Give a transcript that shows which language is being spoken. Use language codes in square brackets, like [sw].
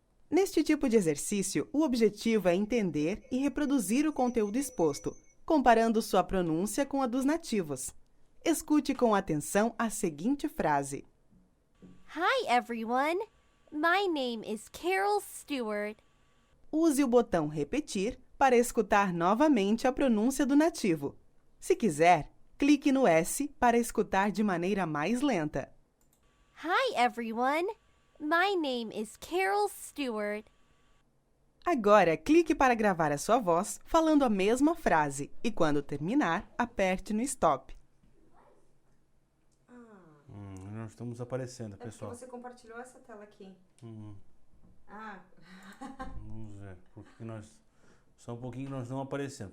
[pt] Neste tipo de exercício, o objetivo é entender e reproduzir o conteúdo exposto, comparando sua pronúncia com a dos nativos. Escute com atenção a seguinte frase. [en] Hi, everyone. My name is Carol Stewart. [pt] Use o botão repetir para escutar novamente a pronúncia do nativo. Se quiser, clique no S para escutar de maneira mais lenta. [en] Hi, everyone. My name is Carol Stewart. [pt] Agora, clique para gravar a sua voz falando a mesma frase e, quando terminar, aperte no stop. Nós estamos aparecendo, pessoal. Porque você compartilhou essa tela aqui. Vamos ver, porque só um pouquinho nós não aparecemos.